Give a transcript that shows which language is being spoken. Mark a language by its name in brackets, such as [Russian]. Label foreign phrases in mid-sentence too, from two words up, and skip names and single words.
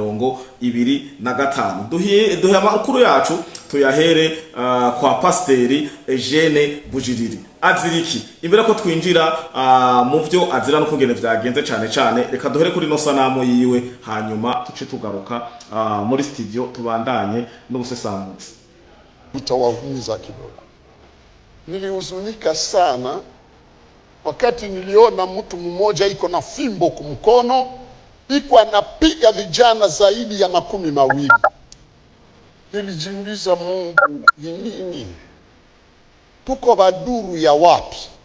[Rundi] 2025 duhe amakuru yacu tuyahere kwa Pasteur Eugene Bujiriri aziriki imbere ko twinjira mu byo azira no kugene vyagenze cyane reka duhere kuri no sanamu yiwe hanyuma tuce tugaruka muri studio tubandanye n'ubusesanguzi [Swahili] utawahuza kidogo. Nilihuzunika sana wakati niliona mtu mmoja iko na fimbo kumkono iko anapiga vijana zaidi ya 20. Nilijiuliza, Mungu ni nini? Tuko baduru ya wapi?